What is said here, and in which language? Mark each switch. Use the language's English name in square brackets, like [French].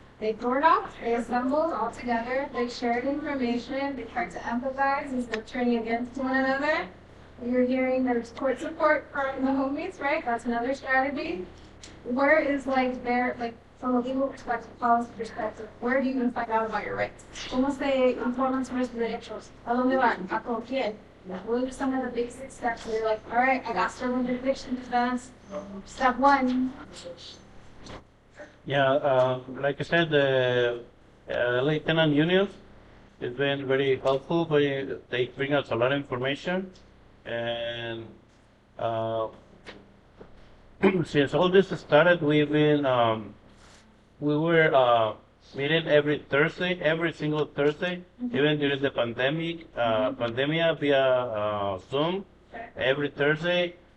[English] They poured off, they assembled all together, they shared information, they tried to empathize instead of turning against one another. You're hearing there's court support from the homies, right? That's another strategy. Where is from a legal perspective, policy perspective, where do you even find out about your rights? [Spanish] ¿Cómo se informan sobre sus derechos? ¿A dónde van? ¿A con quién? [English] What are some of the basic steps? So you're like, all right, I got servant eviction defense. Step one. Yeah, like I said, the LA tenant unions has been very helpful. They bring us a lot of information, and since all this started, we've been we were meeting every single Thursday, even during the pandemia via Zoom, every Thursday.